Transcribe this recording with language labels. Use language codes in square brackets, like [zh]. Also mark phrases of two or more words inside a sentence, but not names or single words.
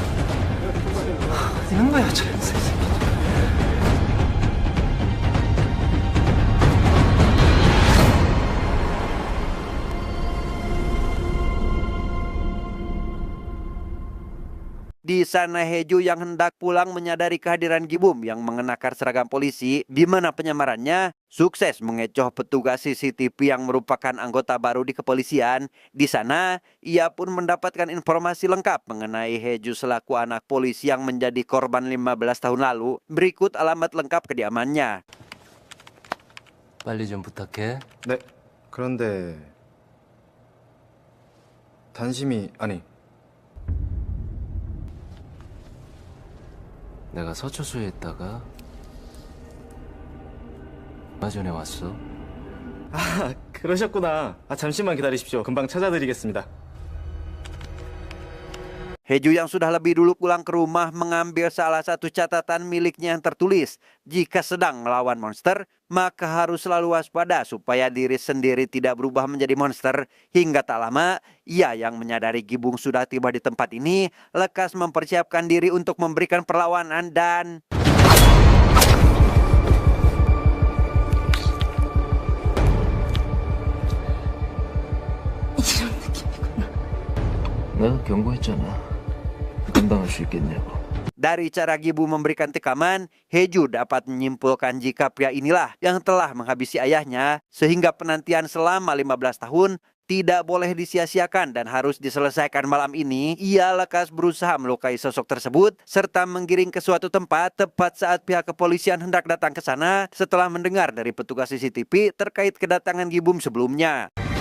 [id] Di sana Heju yang hendak pulang menyadari kehadiran Gibum yang mengenakan seragam polisi, di mana penyamarannya sukses mengecoh petugas CCTV yang merupakan anggota baru di kepolisian. Di sana, ia pun mendapatkan informasi lengkap mengenai Heju selaku anak polisi yang menjadi korban 15 tahun lalu. Berikut alamat lengkap kediamannya. [ko] 빨리 좀 부탁해. 네. 그런데 단심이 아니 내가 서초소에 있다가 얼마 전에 왔어. 아, 그러셨구나. 아, 잠시만 기다리십시오. 금방 찾아드리겠습니다. [id] Heju yang sudah lebih dulu pulang ke rumah mengambil salah satu catatan miliknya yang tertulis, jika sedang melawan monster, maka harus selalu waspada supaya diri sendiri tidak berubah menjadi monster. Hingga tak lama, ia yang menyadari Gibum sudah tiba di tempat ini, lekas mempersiapkan diri untuk memberikan perlawanan dan... [ko] 내가 경고했잖아. 감당할 수 있겠냐고. [id] Dari cara Gibum memberikan tekaman, Heju dapat menyimpulkan jika pria inilah yang telah menghabisi ayahnya, sehingga penantian selama 15 tahun tidak boleh disia-siakan dan harus diselesaikan malam ini. Ia lekas berusaha melukai sosok tersebut, serta menggiring ke suatu tempat tepat saat pihak kepolisian hendak datang ke sana setelah mendengar dari petugas CCTV terkait kedatangan Gibum sebelumnya.